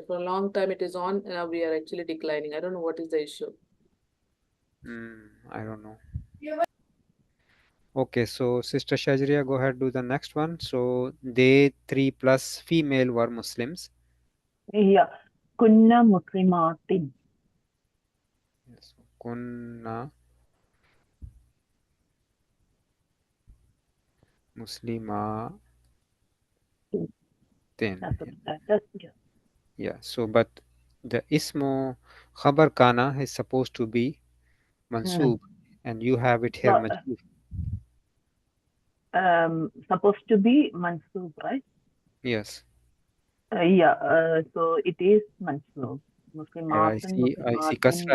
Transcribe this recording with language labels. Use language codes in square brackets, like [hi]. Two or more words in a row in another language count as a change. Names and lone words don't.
[en] For a long time, it is on, and now we are actually declining. I don't know what is the issue. I don't know. Okay, so Sister Shajriya, go ahead, do the next one. So they three plus female were Muslims. Yeah. [ar] كنّ مسلماتٍ. Yes. كنّ مسلماتٍ. [en] That's what that's yeah. Yeah, so but the [ar] اسمُ خبرِ كان [en] is supposed to be mansub, and you have it here So, majhul. supposed to be Mansub, right? Yes. Yeah. So it is Mansub. But Muslimatin, I see Muslimatin,